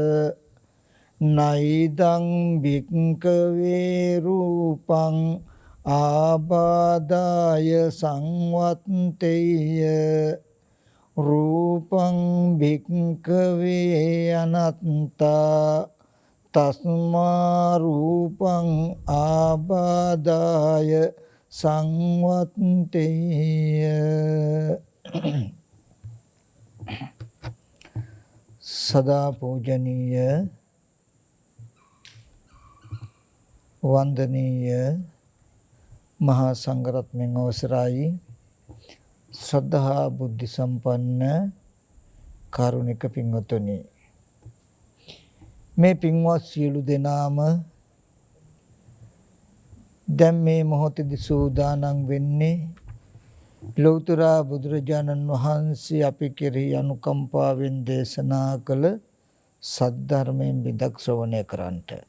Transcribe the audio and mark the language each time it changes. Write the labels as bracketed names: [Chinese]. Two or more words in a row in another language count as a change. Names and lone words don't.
[Pali] නයිදං භික්ඛවේ රූපං ආබාදාය සංවත්තේය රූපං භික්ඛවේ අනත්තා තස්මා රූපං ආබාදාය සංවත්තේය. [Sinhala] සදා පූජනීය වන්දනීය මහා සංඝරත්නයන් අවසරයි ශ්‍රද්ධා බුද්ධ සම්පන්න කාරුණික පින්වතුනි, මේ පින්වත් සියලු දෙනාම දැන් මේ මොහොතේදී සූදානම් වෙන්නේ ලෞතර බුදුරජාණන් වහන්සේ අපි කෙරෙහි අනුකම්පාවෙන් දේශනා කළ සද්ධර්මයෙන් බිඳක් ශ්‍රවණය කරන්නට.